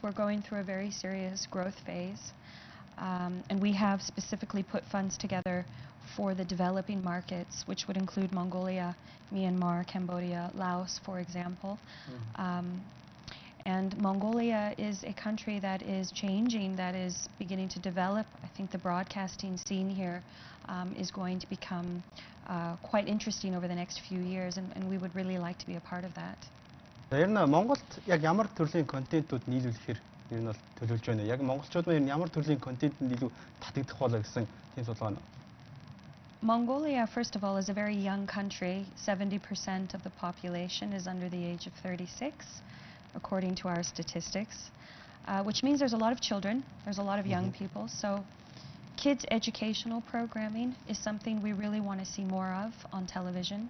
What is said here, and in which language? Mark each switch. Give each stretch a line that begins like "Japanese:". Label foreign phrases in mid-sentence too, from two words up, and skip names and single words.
English: We're going through a very serious growth phase. And we have specifically put funds together for the developing markets, which would include Mongolia, Myanmar, Cambodia, Laos, for example. And Mongolia is a country that is changing, that is beginning to develop. I think the broadcasting scene here is going to become quite interesting over the next few years, and we would really like to be a part of that.
Mongolian: Ер нь Монголд яг ямар төрлийн контентууд нийлүүлэхээр ер нь бол төлөвлөж байна. Яг монголчууд маань ямар төрлийн контентэнд илүү татагдах болоо гэсэн тийм судалгаа нь.
English: Mongolia, first of all, is a very young country. 70% of the population is under the age of 36, according to our statistics, which means there's a lot of children, there's a lot of young people. So kids' educational programming is something we really want to see more of on television.